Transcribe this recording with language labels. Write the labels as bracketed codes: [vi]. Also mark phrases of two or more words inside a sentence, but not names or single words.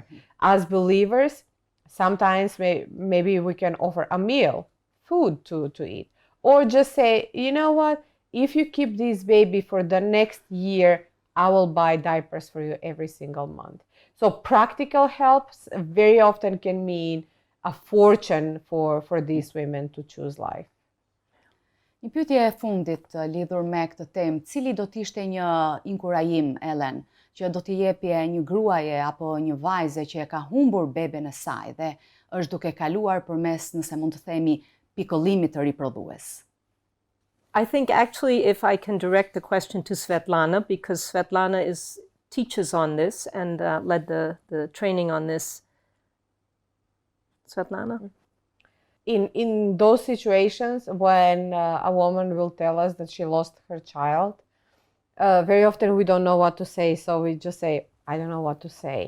[en] As believers, sometimes maybe we can offer a meal, food to eat, or just say, you know what? If you keep this baby for the next year, I will buy diapers for you every single month. So practical helps very often can mean a fortune for these women to choose life. [sq] Një pyetje e fundit lidhur me këtë temë, cili do të ishte një inkurajim, Ellen, që do t'i jepje një gruaje apo një vajze që e ka humbur beben e saj dhe është duke kaluar përmes, nëse mund të themi, pikollimit të riprodhues? [en] I think actually, if I can direct the question to Svetlana, because Svetlana teaches on this and led the training on this. Svetlana? In those situations when a woman will tell us that she lost her child, very often we don't know what to say, so we just say, I don't know what to say.